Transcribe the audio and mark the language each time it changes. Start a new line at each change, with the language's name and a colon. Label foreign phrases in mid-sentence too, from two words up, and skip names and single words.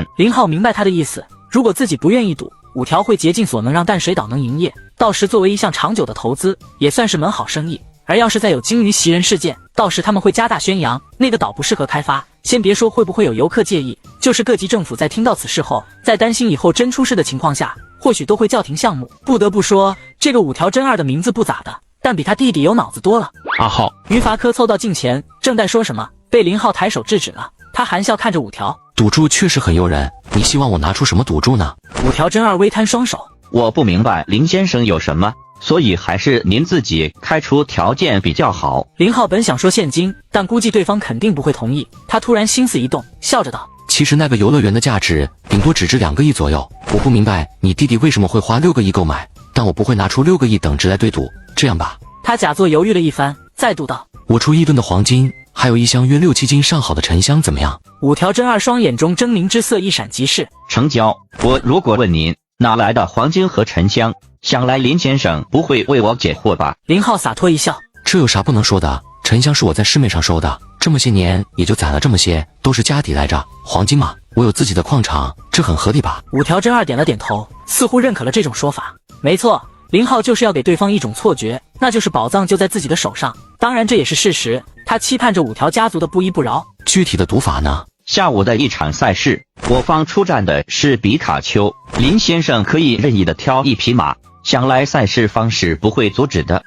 Chinese: 林浩明白他的意思，如果自己不願意賭，五條會竭盡所能讓淡水島能營業，到時作為一項長久的投資，也算是门好生意。而要是再有驚於襲人事件，到時他們會加大宣揚那個島不適合開發。先別說會不會有遊客介意，就是各級政府在聽到此事後，在擔心以後真出事的情況下，或許都會叫停項目。不得不說，這個五條真二的名字不咋的，但比他弟弟有腦子多了。阿浩，于伐科凑到近前，正在說什麼，被林浩抬手制止了。他含笑看着五條，賭注確實很誘人，你希望我拿出什麼賭注呢？五條真二微攤雙手，我不明白林先生有什麼，所以還是您自己開出條件比較好。林浩本想說現金，但估計對方肯定不會同意。他突然心思一動，笑着道： 其實那個遊樂園的價值頂多只值2個億左右，我不明白你弟弟為什麼會花6個億購買，但我不會拿出6個億等值來對賭，這樣吧。他假作猶豫了一番，再度道： 我出1噸的黃金，還有一箱約6、7斤上好的沉香，怎麼樣？五條真二雙眼中猙獰之色一閃即逝。成交。我如果問您哪來的黃金和沉香，想來林先生不會為我解惑吧？林浩灑脫一笑，這有啥不能說的？沉香是我在市面上收的，這麼些年也就攢了這麼些，都是家底來着。黃金嘛，我有自己的礦場，這很合理吧？五條真二點了點頭，似乎認可了這種說法。沒錯，林浩就是要給對方一種錯覺，那就是寶藏就在自己的手上。當然這也是事實，他期盼着五條家族的不依不饒。具體的賭法呢？下午的一場賽事，我方出戰的是比卡丘，林先生可以任意的挑一匹馬，想來賽事方是不會阻止的。